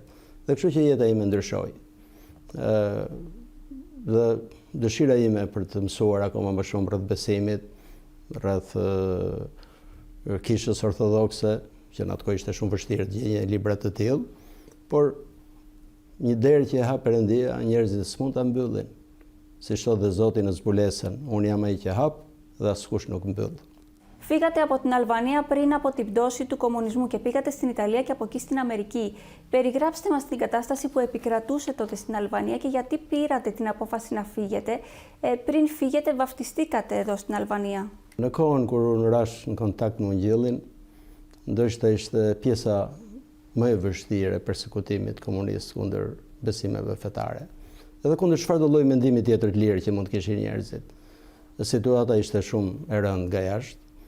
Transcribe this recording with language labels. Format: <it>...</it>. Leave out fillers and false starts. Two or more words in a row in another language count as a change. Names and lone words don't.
<sq>Dhe kështu që jeta ime ndryshoi. Dhe dëshira ime për të mësuar akoma më shumë rreth besimit, rreth kishës ortodokse, që në atë kohë ishte shumë vështirë të gjejë libra të tillë, por një derë që e hap Perëndia, njerëzit s'mund ta mbyllin. Si thot dhe Zoti në zbulesën, unë jam ai që hap dhe askush nuk mbyll.</sq> <el>Φύγατε από την Αλβανία πριν από την πτώση του κομμουνισμού και πήγατε στην Ιταλία και από εκεί στην Αμερική. Περιγράψτε μας την κατάσταση που επικρατούσε τότε στην Αλβανία και γιατί πήρατε την απόφαση να φύγετε. Πριν φύγετε, βαφτιστήκατε εδώ στην Αλβανία.</el> <sq>Në kohën kur unë rash në kontakt me Ungjillin, ndoshta ishte pjesa më e vështirë e përsekutimit komunist kundër besimeve fetare. Edhe kundër çfarëdo lloj mendimi tjetër të lirë që mund të kishin njerëzit. Situata ishte shumë e rëndë nga jashtë.</sq>